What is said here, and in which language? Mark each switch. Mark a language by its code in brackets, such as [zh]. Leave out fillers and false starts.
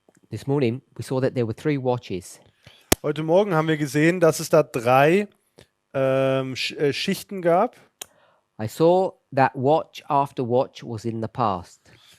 [en] This morning we saw that there were 3 watches. [de] Heute Morgen haben wir gesehen, dass es da 3 Schichten gab. [en] I saw that watch after watch was in the past.